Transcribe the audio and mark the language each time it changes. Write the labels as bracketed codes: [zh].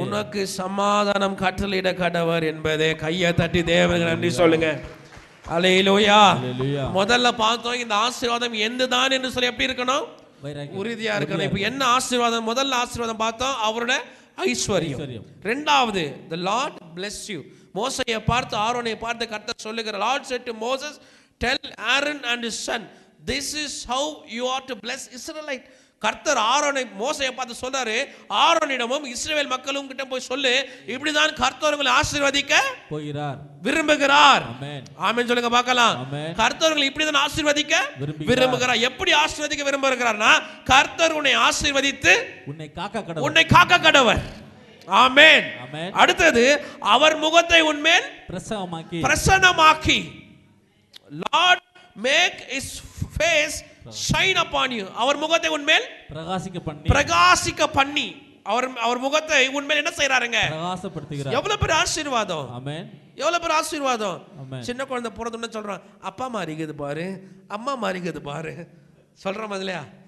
[ta] உனக்கு சமாதானம் கட்டளையிட கடவர் என்பதே. கையை தட்டி தேவனுக்கு நன்றி சொல்லுங்க. அல்லேலூயா. முதல்ல பார்த்தோம் இந்த ஆசீர்வாதம் எந்துதான் என்று சொல்லி எப்படி இருக்கணும்? உறுதியா இருக்கணும். இப்ப என்ன ஆசீர்வாதம்? முதல்ல ஆசீர்வாதம் பார்த்தோம் அவருடைய ஐஸ்வர்யம். இரண்டாவது [en] the Lord bless you. [ta] மோசேயை பார்த்து ஆரோனை பார்த்து கர்த்தர் சொல்லுகிறார், [en] Lord said to Moses, tell Aaron and his son, this is how you are to bless Israelite. [ta] கர்த்தர் ஆரோனை மோசேயை பார்த்து சொல்றாரு, ஆரோனிடமும் இஸ்ரவேல் மக்களும் கிட்ட போய் சொல்லு, இப்படிதான் கர்த்தர் உங்களை ஆசீர்வதிக்க போகிறார், விரும்புகிறார். ஆமென். ஆமென் சொல்லுங்க பார்க்கலாம். கர்த்தர் உங்களை இப்படிதான் ஆசீர்வதிக்க விரும்புகிறார். எப்படி ஆசீர்வதிக்க விரும்புகிறார்னா, கர்த்தர் உன்னை ஆசீர்வதித்து உன்னை காக்க கடவர், உன்னை காக்க கடவர். ஆமென். அடுத்தது அவர் முகத்தை உன்மேல் பிரசன்னமாக்கி, [en] Lord make his face shine upon you. [ta] அவர் முகத்தை உன்மேல் பிரகாசிக்க பண்ணி அவர் முகத்தை உன்மேல் என்ன செய்றாருங்க? பிரகாசப்படுத்துகிறார். எவ்வளவு பெரிய ஆசீர்வாதம். ஆமென். எவ்வளவு பெரிய ஆசீர்வாதம். சின்ன குழந்தை பிறந்தோன்னு சொல்றான், அப்பா மாறிக்குது பாரு, அம்மா மாறிக்குது பாரு சொல்றோம் இல்லையா?